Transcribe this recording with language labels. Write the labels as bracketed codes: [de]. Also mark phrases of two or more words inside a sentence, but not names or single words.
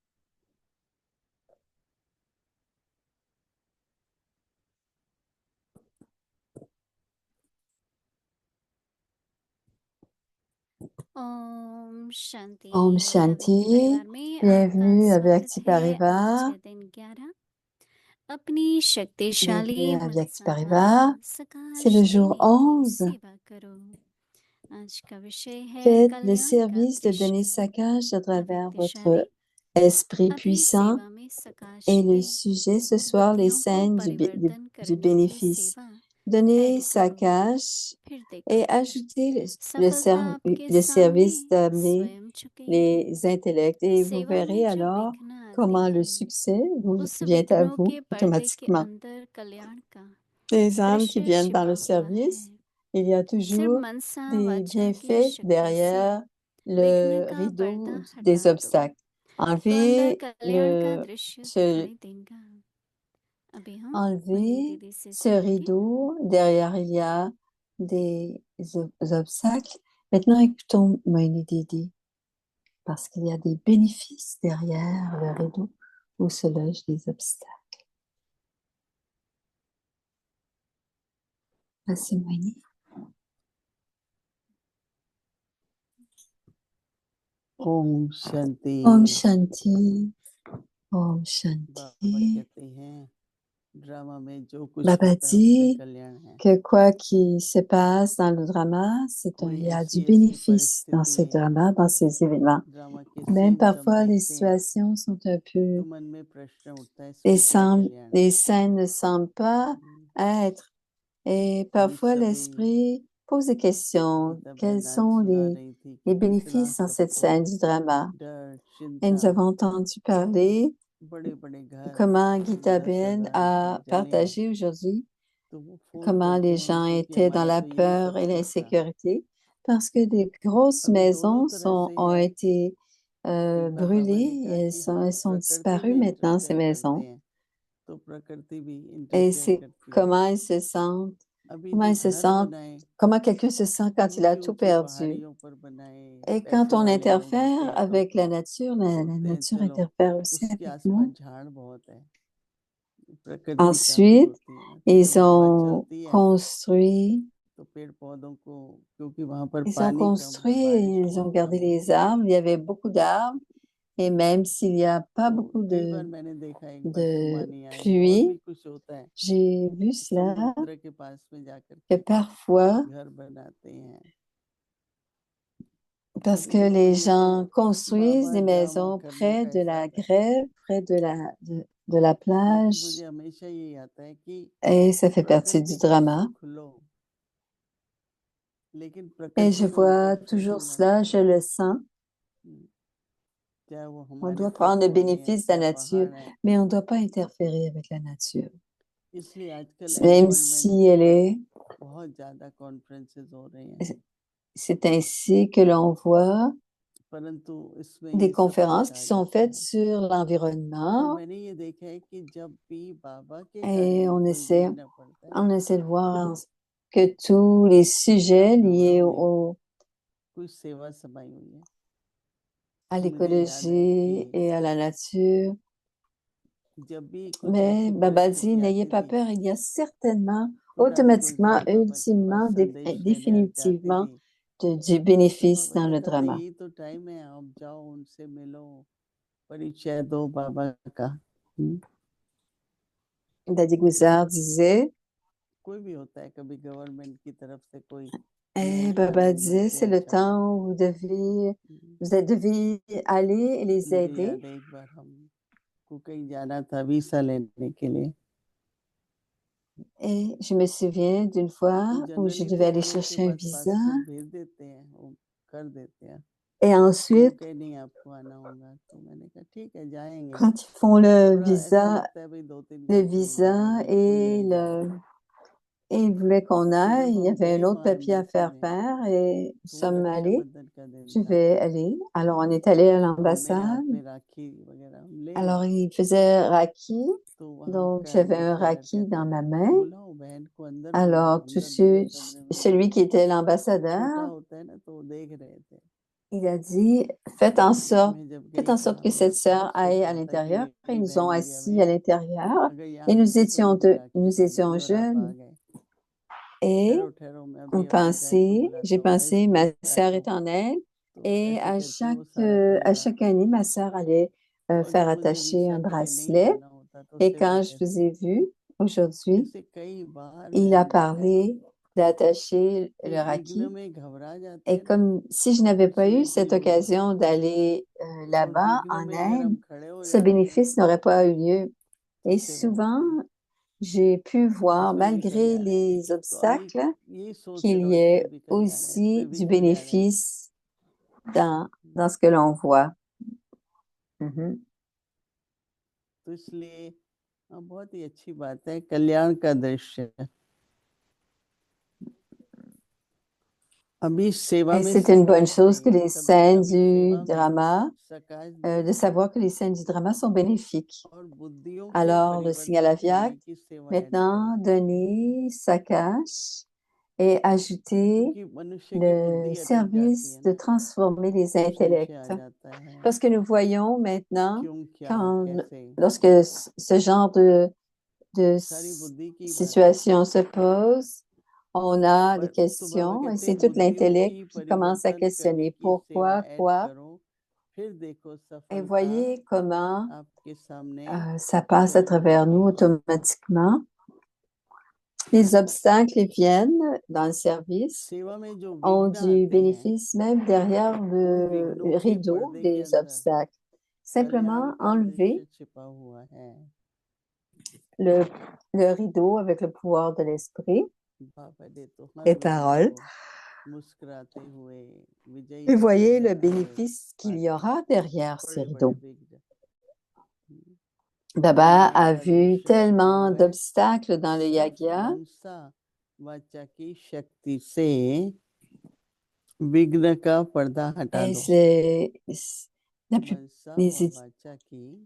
[hi] ओम शांति। Om अव्यक्ति Shanti. परिवार में आपका [fr] Bienvenue à [hi] स्वागत [fr] Vyakti [hi] है। [fr] Parivar. [hi] आज है दिन 11 अपनी शक्तिशाली [fr] Bienvenue à [hi] मन [fr] Vyakti Parivar. [hi] संतान [fr] C'est le [hi] सकाश [fr] jour [hi] देने की [fr] 11. [hi] सेवा करो। आज का विषय है [fr] Faites le [hi] कल्याण का [fr] service de [hi] दृश्य। [fr] donner saccage à travers [hi] अव्यक्तिशाली [fr] votre esprit [hi] अभी [fr] puissant. [hi] सेवा में सकाश [fr] Et le [hi] दे [fr] sujet ce soir, les [hi] बुद्धियों को [fr] scènes [hi] परिवर्तन [fr] du [hi] करने की [fr] bénéfice. [hi] सेवा [fr] Donnez [hi] ऐड करो। [fr] saccage [hi] फिर [fr] et [hi] देखो [fr] ajoutez [hi] सफलता आपके [fr] le [hi] सामने [fr] service d'amener [hi] स्वयं झुकेगी। [fr] les intellects et vous [hi] सेवा [fr] verrez [hi] में जो [fr] alors [hi] विघ्न आते [fr] comment le [hi] हैं [fr] succès vous [hi] उस [fr] vient à [hi] विघ्नों [fr] vous [hi] के पर्दे के [fr] automatiquement. [hi] अंदर कल्याण का [fr] Les âmes qui [hi] दृश्य [fr] viennent dans [hi] छिपा [fr] le [hi] हुआ है। [fr] service, il y a [hi] सिर्फ [fr] toujours [hi] मनसा [fr] des [hi] वाचा की [fr] bienfaits [hi] शक्ति से [fr] derrière [hi] विघ्न [fr] le [hi] का [fr] rideau [hi] पर्दा [fr] des [hi] हटा दो [fr] obstacles. [hi] तो अंदर [fr] Enlevez [hi] कल्याण का दृश्य [fr] ce, [hi] दिखाई देगा। अभी हम मोहिनी [fr] enlevez [hi] दीदी से [fr] ce [hi] सुनेंगे। [fr] rideau. Derrière, il y a des obstacles. Maintenant, écoutons Moini Didi, parce qu'il y a des bénéfices derrière le rideau où se logent les obstacles. Merci Moini. [hi] ओम शांति। Om Shanti. Om बाबा Shanti. कहते हैं ड्रामा में जो कुछ [fr] Baba [hi] होता है उसमें [fr] dit [hi] कल्याण है। [fr] que quoi qu'il se passe dans le drama, il [hi] कोई [fr] y a du [hi] ऐसी ऐसी [fr] bénéfice dans ce [hi] परिस्थितियां [fr] drama, dans ces événements. [hi] ड्रामा के [fr] Même [hi] सीन्स हम [fr] parfois, les [hi] देखते हैं [fr] situations sont un [hi] तो [fr] peu, [hi] मन में प्रश्न उठता है इसमें क्या कल्याण है। [fr] les scènes ne semblent pas être. Et [hi] हम [fr] parfois, [hi] सभी [fr] l'esprit pose des questions. [hi] गीता [fr] Quels [hi] बहन आज [fr] sont [hi] सुना रही थी कि [fr] les [hi] कितना [fr] bénéfices dans cette [hi] सबको [fr] scène du drama? [hi] डर [fr] Et [hi] चिंता, [fr] nous avons entendu parler [hi] बड़े बड़े घर [fr] comment Gita [hi] 10,000 [fr] Ben [hi] घर [fr] a [hi] जले हैं, [fr] partagé aujourd'hui [hi] तो वो फोन [fr] comment [hi] करते [fr] les [hi] हैं [fr] gens [hi] क्योंकि [fr] étaient dans [hi] हमारा [fr] la [hi] तो यही [fr] peur et [hi] सपना था। [fr] l'insécurité parce que des grosses [hi] अभी दोनों [fr] maisons [hi] तरह से [fr] ont [hi] है। [fr] été [hi] एक बार बाबा ने [fr] brûlées [hi] कहा [fr] et [hi] कि हम [fr] elles sont [hi] प्रकृति [fr] disparues [hi] में [fr] maintenant, ces [hi] इंटरफेयर करते [fr] maisons. [hi] हैं तो प्रकृति भी [fr] Et [hi] इंटरफेयर [fr] c'est [hi] करती है। [fr] comment ils se sentent, [hi] अभी [fr] comment [hi] जो [fr] ils se [hi] घर [fr] sentent, [hi] बनाए [fr] comment quelqu'un se sent quand il a [hi] ऊंची [fr] tout [hi] ऊंची [fr] perdu. [hi] पहाड़ियों पर बनाए, [fr] Et quand [hi] पैसे [fr] on [hi] वाले लोग होते [fr] interfère [hi] हैं तो [fr] avec la nature [hi] सोचते हैं [fr] nature [hi] चलो [fr] interfère aussi [hi] उसके [fr] avec [hi] आसपास [fr] nous. [hi] झाड़ बहुत है, प्रकृति काफी [fr] Ensuite, [hi] होती है ना, तो [fr] ils [hi] जब हवा [fr] ont [hi] चलती है [fr] construit, [hi] तो पेड़ पौधों को, क्योंकि वहां पर [fr] ils ont [hi] पानी कम है, [fr] construit et [hi] बारिश [fr] ils ont [hi] बहुत कम [fr] gardé les [hi] होती है, [fr] arbres. Il y avait beaucoup d'arbres. Et même s'il n'y a pas [hi] तो [fr] beaucoup [hi] कई बार मैंने देखा, एक बार [fr] de [hi] तूफानी आए तो और भी [fr] pluie, [hi] कुछ होता है, [fr] j'ai vu cela [hi] समुद्र के पास में जाकर [fr] que [hi] के [fr] parfois, [hi] घर बनाते हैं। [fr] parce [hi] अब [fr] que [hi] देखो [fr] les [hi] ये तो [fr] gens construisent [hi] बाबा [fr] des [hi] ड्रामा [fr] maisons [hi] करने [fr] près [hi] का [fr] de la [hi] हिसाब है, [fr] grève, près de la [hi] लेकिन मुझे [fr] plage, [hi] हमेशा यही आता है कि [fr] et ça fait partie du [hi] प्रकृति का [fr] drama. [hi] सुख लो, लेकिन [fr] Et je [hi] प्रकृति में [fr] vois [hi] इंटरफेयर [fr] toujours [hi] नहीं होना [fr] cela, je [hi] चाहिए। [fr] le sens. [hi] चाहे वो [fr] On [hi] हमारे [fr] doit prendre le [hi] पेड़-पौधे हैं, [fr] bénéfice de la [hi] चाहे [fr] nature, [hi] पहाड़ हैं। [fr] mais on ne doit pas interférer avec la nature, [hi] इसलिए आजकल [fr] même [hi] एनवायरनमेंट [fr] si [hi] के [fr] elle est. [hi] बहुत ज्यादा कॉन्फ्रेंसेस हो रहे हैं, [fr] C'est ainsi que l'on voit [hi] परंतु इसमें [fr] des [hi] ये सब [fr] conférences [hi] कुछ [fr] qui [hi] आ [fr] sont [hi] जाता [fr] faites [hi] है। [fr] sur [hi] और [fr] l'environnement [hi] मैंने ये देखा है कि जब भी बाबा के [fr] et [hi] कार्य में कोई विघ्न पड़ता है, [fr] on essaie de voir que tous les [hi] तब [fr] sujets [hi] घरों [fr] liés [hi] में कोई सेवा समाई हुई है। [fr] à [hi] मुझे याद है [fr] l'écologie [hi] कि [fr] et à la nature. [hi] जब भी कुछ [fr] Mais [hi] ऐसी [fr] Baba dit, [hi] परिस्थिति [fr] n'ayez [hi] आती [fr] pas [hi] थी, [fr] peur, il y a certainement, [hi] पुटानी [fr] automatiquement, [hi] गुलजार बाबा के पास [fr] ultimement, [hi] संदेश लेने जाती [fr] définitivement [hi] थी, [fr] du [hi] तो [fr] bénéfice [hi] बाबा [fr] dans le [hi] कहता था [fr] drama. [hi] यही तो टाइम है, आप जाओ उनसे मिलो, परिचय दो बाबा का। [fr] Dadi Guzar disait, [hi] कोई भी होता है, कभी गवर्नमेंट की तरफ से कोई [fr] et [hi] नोट [fr] Baba [hi] आए, [fr] disait, c'est [hi] रुपया [fr] le [hi] चाहिए। [fr] temps où vous devez aller et les [hi] मुझे [fr] aider. [hi] याद है एक बार हमको कहीं जाना था वीसा लेने के लिए, [fr] Et je me souviens d'une [hi] तो [fr] fois où je [hi] जनरली [fr] devais [hi] तो [fr] aller [hi] वो लोग के [fr] chercher un [hi] पास [fr] visa. [hi] पासपोर्ट भेज देते हैं, वो कर देते हैं, [fr] Et [hi] तो वो [fr] ensuite, [hi] कहे नहीं आपको आना होगा, तो मैंने कहा ठीक है जाएंगे। [fr] quand ils font [hi] तो बड़ा ऐसा लगता है भाई 2-3 [fr] le [hi] घंटे में [fr] visa [hi] जाएंगे, कोई नहीं जाएगा। [fr] et ils voulaient qu'on [hi] तो [fr] aille, [hi] जब [fr] il y [hi] हम [fr] avait un [hi] गए [fr] autre [hi] वहाँ [fr] papier à [hi] एम्बेसी [fr] faire [hi] में, [fr] faire et nous [hi] तो वो [fr] sommes allés. [hi] रक्षाबंधन का दिन [fr] Je [hi] था, [fr] vais aller. Alors, on est allé à [hi] तो मेरे हाथ [fr] l'ambassade. [hi] में राखी वगैरह हम ले [fr] Alors, [hi] गए, [fr] il faisait Raki. [hi] तो वहाँ [fr] Donc, [hi] का [fr] j'avais un [hi] एम्बेसडर [fr] Raki [hi] कहता [fr] dans [hi] है [fr] ma main. [hi] बुलाओ बहन को अंदर, बुलाओ [fr] Alors, [hi] अंदर बड़े कमरे में [fr] celui [hi] बुलाओ। [fr] qui était [hi] छोटा [fr] l'ambassadeur, [hi] होता है ना, तो वो देख रहे थे। [fr] il a dit, [hi] मैं जब [fr] faites [hi] गई [fr] en [hi] तो [fr] sorte que [hi] हमें [fr] cette sœur [hi] सुख [fr] aille à [hi] रहा था कि [fr] l'intérieur. Et [hi] मेरी [fr] ils nous ont [hi] बहन इंडिया में [fr] assis à [hi] है, [fr] l'intérieur. [hi] अगर [fr] Et [hi] यहाँ होती तो मुझे राखी [fr] nous [hi] बांधती, [fr] étions [hi] और आप आ [fr] jeunes. [hi] गए। [fr] Et [hi] ठहरो ठहरो, मैं अभी अपनी बहन को [fr] j'ai [hi] बुलाता हूँ, मैं [fr] pensé, [hi] इसको [fr] ma sœur [hi] बताता [fr] est [hi] हूँ। [fr] en Inde. [hi] तो [fr] Et [hi] ऐसे करके वो सारा काम [fr] à [hi] हुआ। [fr] chaque année, ma sœur allait [hi] और [fr] faire [hi] जब मुझे [fr] attacher [hi] वीसा [fr] un [hi] के लिए नहीं [fr] bracelet. [hi] जाना होता तो [fr] Et [hi] सेवा [fr] quand je vous [hi] कैसे? [fr] ai vu aujourd'hui, [hi] ऐसे कई बार [fr] il a [hi] मैंने देखा है [fr] parlé d'attacher [hi] कि [fr] le [hi] विघ्न [fr] raki. [hi] में घबरा जाते [fr] Et [hi] हैं ना, [fr] comme si je n'avais pas eu cette [en] opportunity miss हो [fr] occasion [hi] जाती है, [fr] d'aller [hi] और [fr] là-bas [hi] विघ्न [fr] en [hi] में अगर [fr] Inde, [hi] हम खड़े हो [fr] ce [hi] जाते हैं [fr] bénéfice n'aurait pas eu lieu. [hi] तो [fr] Et [hi] सेवा [fr] souvent, [hi] होती है। [fr] j'ai pu voir, [hi] इसमें ये [fr] malgré [hi] कल्याण है, [fr] les [hi] तो अभी [fr] obstacles, [hi] यही सोचते [fr] qu'il [hi] रहो [fr] y [hi] इसमें [fr] ait [hi] भी कल्याण है, इसमें [fr] aussi [hi] भी [fr] du [hi] कल्याण है। [fr] bénéfice dans ce que l'on voit. Mhm. [hi] तो इसलिए बहुत ही अच्छी बात है, कल्याण का दृश्य। अभी सेवा [fr] Et [hi] में [fr] c'est une bonne [hi] सकाश [fr] chose que [hi] नहीं, [fr] les [hi] कभी [fr] scènes [hi] कभी [fr] du [hi] सेवा में [fr] drama, [hi] सकाश [fr] de savoir que les scènes du drama sont bénéfiques. [hi] और बुद्धियों को [fr] Alors, le signal [hi] परिवर्तित [fr] aviaque, [hi] करने की सेवा ऐड [fr] maintenant, [hi] करो, [fr] donner sa cache et ajouter [hi] क्योंकि मनुष्य की [fr] le [hi] बुद्धि अटक जाती [fr] service [hi] है [fr] de [hi] ना, [fr] transformer les [hi] संशय आ [fr] intellects. [hi] जाता है, [fr] Parce que nous voyons maintenant, [hi] क्यों क्या [fr] quand, [hi] कैसे, [fr] lorsque ce genre de [hi] सारी बुद्धि की बात है। [fr] situation se pose, on a des [hi] तो बाबा [fr] questions et [hi] कहते [fr] c'est [hi] हैं [fr] tout [hi] बुद्धियों [fr] l'intellect [hi] की [fr] qui commence à [hi] परिवर्तन करने [fr] questionner [hi] की सेवा [fr] pourquoi, [hi] ऐड [fr] quoi. [hi] करो, फिर देखो [fr] Et [hi] सफलता [fr] voyez comment [hi] आपके सामने [fr] ça passe à travers nous automatiquement. Les obstacles viennent dans le service, [hi] सेवा में जो [fr] ont [hi] विघ्न [fr] du [hi] आते हैं [fr] bénéfice même derrière [hi] उन [fr] le [hi] विघ्नों के [fr] rideau [hi] पर्दे के [fr] des [hi] अंदर [fr] obstacles. [hi] कल्याण [fr] Simplement [hi] का [fr] enlever [hi] दृश्य छिपा हुआ है। [fr] le, le rideau avec le pouvoir de l'esprit, [hi] बाबा ने तो हर [fr] les [hi] विघ्न [fr] paroles, [hi] को मुस्कुराते हुए विजयी [fr] et [hi] होकर [fr] voyez le [hi] जाते हुए [fr] bénéfice qu'il y [hi] काटे [fr] aura derrière ce [hi] बड़े बड़े [fr] rideau. [hi] विघ्न। [fr] Baba [hi] ये [fr] a [hi] ऐसा [fr] vu [hi] दृश्य छिपा [fr] tellement [hi] हुआ है [fr] d'obstacles dans le [hi] सिर्फ [fr] yagya [hi] मनसा वाचा की शक्ति से विघ्न का पर्दा हटा [fr] et [hi] दो। मनसा और वाचा की